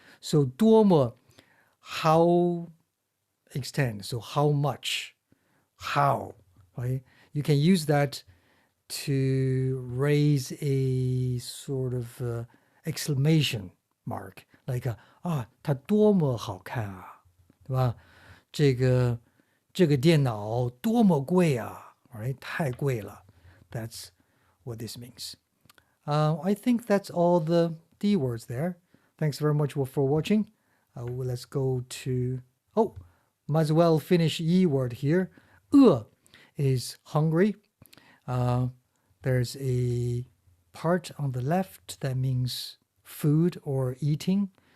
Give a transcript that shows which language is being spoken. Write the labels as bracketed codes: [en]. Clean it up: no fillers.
[en] So 多么, how extend. So how much, how, right? You can use that to raise a sort of exclamation mark, like [zh] 它多么好看啊，对吧？这个电脑多么贵啊， [en] right? [zh] 太贵了. [en] That's what this means. I think that's all the D words there. Thanks very much for watching. Let's go to, might as well finish E word here. 饿 is hungry. There's a part on the left that means food or eating.